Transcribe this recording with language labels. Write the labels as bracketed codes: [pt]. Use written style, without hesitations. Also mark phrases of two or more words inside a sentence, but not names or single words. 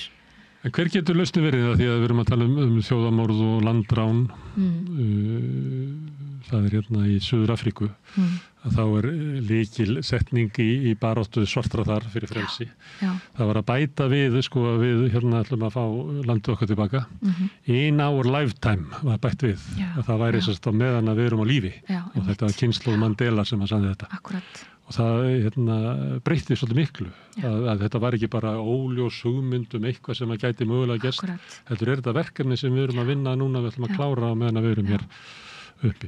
[is] En hver getur lausnin verið það því að við erum að tala um þjóðamorð og landrán það hérna í Suður Afríku, að þá lykil setning í baráttu svartra þar fyrir frelsi. Já. Það var að bæta við, sko, að við hérna ætlum að fá landið okkar tilbaka. [en] In our lifetime [is] var bætt við. Að það væri sérst á meðan að við erum á lífi. Og þetta var kynslóð Mandela sem að sagði þetta. Akkurat. Og það hérna, breytti svolítið miklu. Að þetta var ekki bara óljós hugmynd eitthvað sem að gæti mögulega gerst. Heldur þetta verkefni sem við erum að vinna núna, við ætlum að klára á meðan að við erum hér uppi.